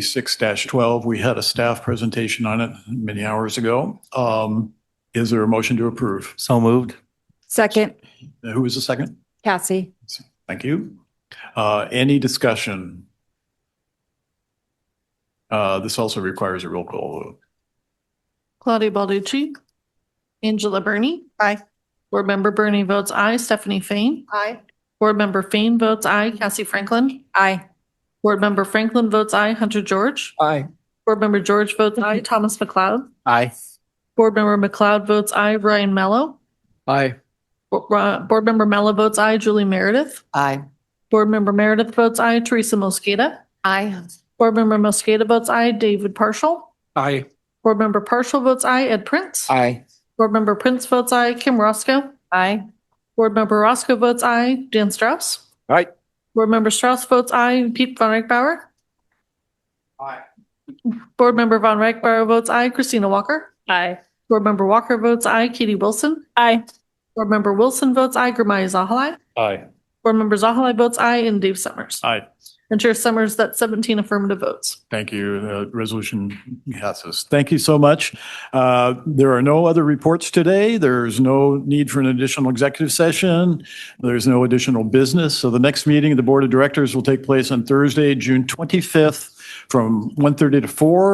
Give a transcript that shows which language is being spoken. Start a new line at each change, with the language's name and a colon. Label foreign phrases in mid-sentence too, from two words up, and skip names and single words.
English: We had a staff presentation on it many hours ago. Is there a motion to approve? So moved. Second, Who was the second? Cassie. Thank you. Any discussion? This also requires a roll call vote. Claudia Balducci. Angela Burney. Aye. Board Member Burney votes aye. Stephanie Fain. Aye. Board Member Fain votes aye. Cassie Franklin. Aye. Board Member Franklin votes aye. Hunter George. Aye. Board Member George votes aye. Thomas McLeod. Aye. Board Member McLeod votes aye. Ryan Mello. Aye. Board Member Mello votes aye. Julie Meredith. Aye. Board Member Meredith votes aye. Teresa Mosqueda. Aye. Board Member Mosqueda votes aye. David Partial. Aye. Board Member Partial votes aye. Ed Prince. Aye. Board Member Prince votes aye. Kim Roscoe. Aye. Board Member Roscoe votes aye. Dan Strauss. Aye. Board Member Strauss votes aye. Pete Von Reichbauer. Aye. Board Member Von Reichbauer votes aye. Christina Walker. Aye. Board Member Walker votes aye. Katie Wilson. Aye. Board Member Wilson votes aye. Gurmai Zahalai. Aye. Board Member Zahalai votes aye. And Dave Summers. Aye. And Chair Summers, that's 17 affirmative votes. Thank you. Resolution passes. Thank you so much. There are no other reports today. There's no need for an additional executive session. There's no additional business. So the next meeting of the Board of Directors will take place on Thursday, June 25th from 1:30 to 4.